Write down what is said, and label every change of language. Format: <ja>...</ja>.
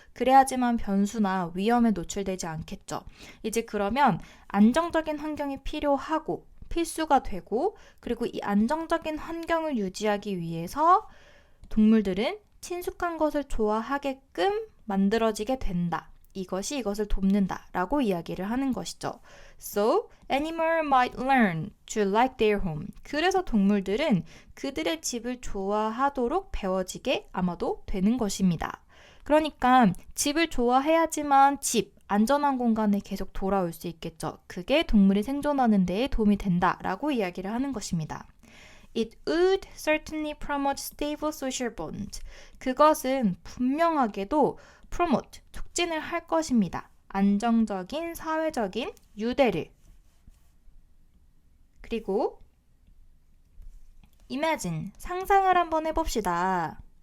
<ko>그래야지만 변수나 위험에 노출되지 않겠죠. 이제 그러면 안정적인 환경이 필요하고 필수가 되고 그리고 이 안정적인 환경을 유지하기 위해서 동물들은 친숙한 것을 좋아하게끔 만들어지게 된다. 이것이 이것을 돕는다 라고 이야기를 하는 것이죠.</ko> <en>So, animal might learn to like their home.</en> <ko>그래서 동물들은 그들의 집을 좋아하도록 배워지게 아마도 되는 것입니다. 그러니까 집을 좋아해야지만 집, 안전한 공간에 계속 돌아올 수 있겠죠. 그게 동물이 생존하는 데에 도움이 된다라고 이야기를 하는 것입니다.</ko> <en>It would certainly promote stable social bond.</en> <ko>그것은 분명하게도 promote, 촉진을 할 것입니다. 안정적인 사회적인 유대를. 그리고 imagine, 상상을 한번 해봅시다.</ko>